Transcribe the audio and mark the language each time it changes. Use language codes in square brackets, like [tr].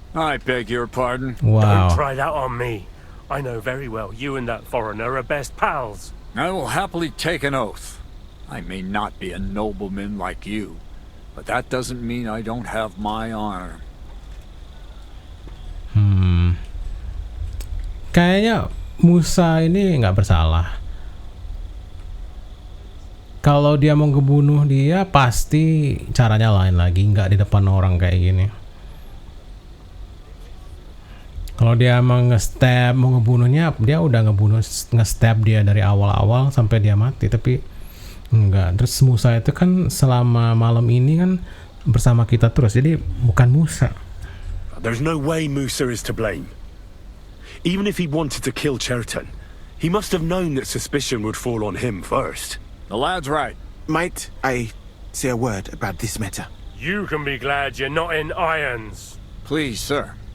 [en] I beg your pardon. Wow. Don't try that on me. I know very well you and that foreigner are best pals. I will happily take an oath. I may not be a nobleman like you, but that doesn't mean I don't have my honor. [id] Kayaknya Musa ini nggak bersalah. Kalau dia mau ngebunuh dia, pasti caranya lain lagi, nggak di depan orang kayak gini. Kalau dia mau nge-stab, mau ngebunuhnya, dia udah nge-stab dia dari awal-awal sampai dia mati, tapi enggak. Terus Musa itu kan selama malam ini kan bersama kita terus, jadi bukan Musa. [en] There's no way Musa is to blame. Even if he wanted to kill Chertan, he must have known that suspicion would fall on him first. The lad's right. Might I say a word about this matter? You can be glad you're not in irons. Please, sir.